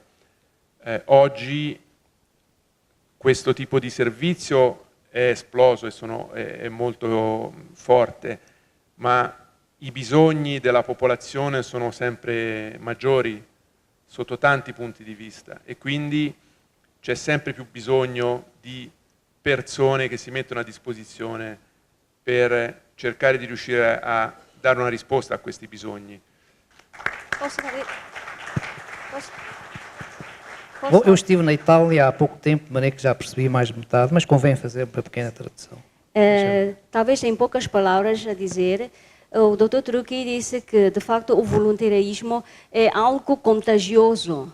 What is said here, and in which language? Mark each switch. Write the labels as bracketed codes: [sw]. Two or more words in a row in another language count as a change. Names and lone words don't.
[it] Oggi questo tipo di servizio è esploso e è molto forte, ma i bisogni della popolazione sono sempre maggiori sotto tanti punti di vista e quindi c'è sempre più bisogno di persone che si mettono a disposizione per cercare di riuscire a dare una risposta a questi bisogni. [pt] Bom, eu estive na Itália há pouco tempo, de maneira que já percebi mais de metade, mas convém fazer uma pequena tradução. Talvez em poucas palavras a dizer, o Dr. Trucchi disse que, de facto, o voluntarismo é algo contagioso.